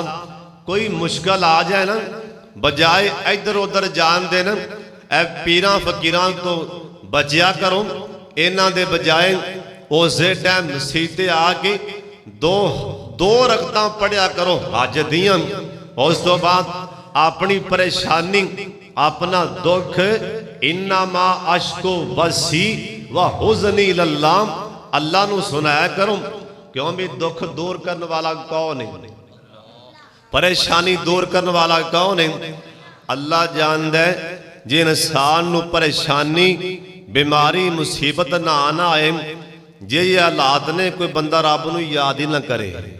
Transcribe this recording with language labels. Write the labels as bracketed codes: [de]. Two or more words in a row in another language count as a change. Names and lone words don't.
[pa] کوئی مشکل آ جائے نا، بجائے ادھر ادھر جان دینا، اے پیراں فقیراں توں بچیا کرو، اینہاں دے بجائے اس ٹائم مسیتے آ کے دو رکعتاں پڑھیا کرو حج دیاں. اس توں بعد اپنی پریشانی، اپنا دکھ, [ar] إنما أشكو بثي وحزني إلى الله, [pa] اللہ نوں سنایا کرو. [ur] کیوں بھی دکھ دور کرنے والا کون ہے، پریشانی دور کرنے والا کون ہے? [pa] اللہ جاندا ہے. جے انسان نوں پریشانی، بیماری، مصیبت نا آنا آئے، جے ایہہ حالات نے، کوئی بندہ رب نوں یاد ہی نا کرے.